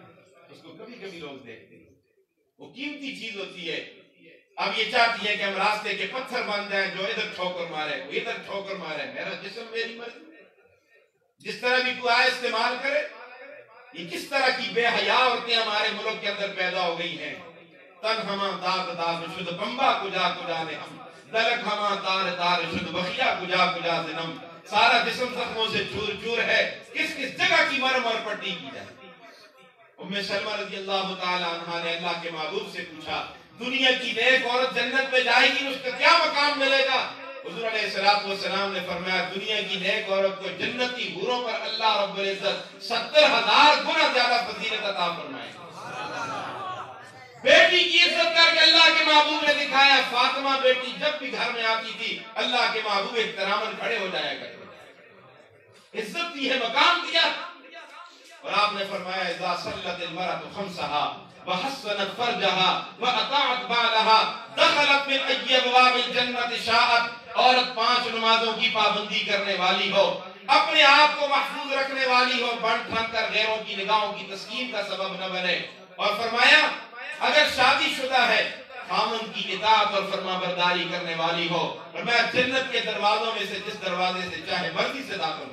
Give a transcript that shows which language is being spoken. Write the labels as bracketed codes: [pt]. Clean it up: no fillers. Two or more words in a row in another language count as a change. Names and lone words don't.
[ur] اس کو کبھی کبھی لوگ دیکھتے ہیں، وہ قیمتی چیز ہوتی ہے. اب یہ چاہتی ہے کہ ہم راستے کے پتھر بن جائیں، جو ادھر ٹھوکر مارے وہ ادھر ٹھوکر مارے. میرا جسم میری مرضی، جس طرح بھی تو آئے استعمال کرے. یہ کس طرح کی بے حیا عورتیں ہمارے ملک کے اندر پیدا ہو گئی ہیں. [fa] تن ہما داغ داغ شد بمبا کجا کجا نے ہم، دلک ہما تار تار شد بخیا کجا کجا زنم. [ur] سارا جسم زخموں سے چور چور ہے، کس کس جگہ کی مرم اور پٹی کی جائے. ام سلمہ [ar] رضی اللہ تعالی عنہا [ur] نے اللہ کے محبوب سے پوچھا، دنیا کی نیک عورت جنت میں جائے گی، اس کا کیا مقام ملے گا؟ حضور [ar] علیہ السلام [ur] نے فرمایا، دنیا کی نیک عورت کو جنتی حوروں پر [ar] اللہ رب العزت [ur] 70,000 گنا زیادہ فضیلت عطا فرمائے. بیٹی کی عزت کر کے اللہ کے محبوب نے دکھایا. فاطمہ بیٹی جب بھی گھر میں آتی تھی، اللہ کے محبوب احتراماً کھڑے ہو جایا کرتے. عزت دی ہے، مقام دیا. اور آپ نے فرمایا، [ar] اذا صلت المرأة خمسها وحسنت فرجها واطاعت بعلها دخلت من ای ابواب الجنت شاءت. [ur] عورت 5 نمازوں کی پابندی کرنے والی ہو، اپنے آپ کو محفوظ رکھنے والی ہو، بن ٹھن کر غیروں کی نگاہوں کی تسکین کا سبب نہ بنے. اور فرمایا اگر شادی شدہ ہے، خامن کی اطاعت اور فرما برداری کرنے والی ہو، فرمایا جنت کے دروازوں میں سے جس دروازے سے چاہے مرضی سے داخل ہو.